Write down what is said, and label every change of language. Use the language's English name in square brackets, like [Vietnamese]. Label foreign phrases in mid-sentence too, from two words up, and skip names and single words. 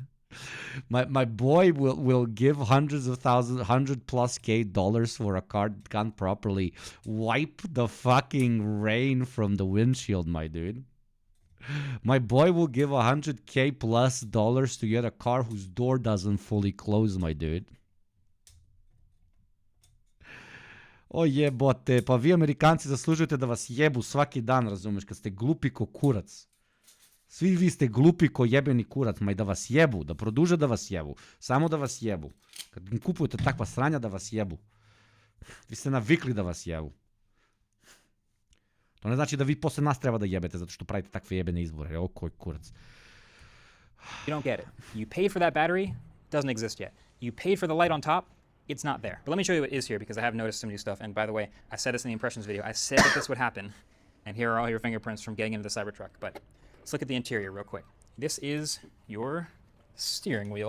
[English] My boy will give hundreds of thousands, $100,000+ for a car that can't properly wipe the fucking rain from the windshield, my dude. My boy will give $100,000+ to get a car whose door doesn't fully close, my dude. [Serbian] O jebote, pa vi Amerikanci zaslužujete da vas jebu svaki dan, razumeš, kad ste glupi ko kurac. Svi vi ste glupi ko jebeni kurac, ma i da vas jebu, da produže da vas jebu, samo da vas jebu. Kad im kupujete takva sranja da vas jebu. Vi ste navikli da vas jebu. To ne znači da vi posle nas treba da jebete zato što pravite takve jebene izbore. Evo koji kurac. [English] You don't get it. You paid for that battery, doesn't exist yet. You paid for the light on top, it's not there. But let me show you what is here because I have noticed some new stuff. And by the way, I said this in the impressions video. I said that this would happen. And here are all your fingerprints from getting into the Cybertruck. But let's look at the interior real quick. This is your steering wheel.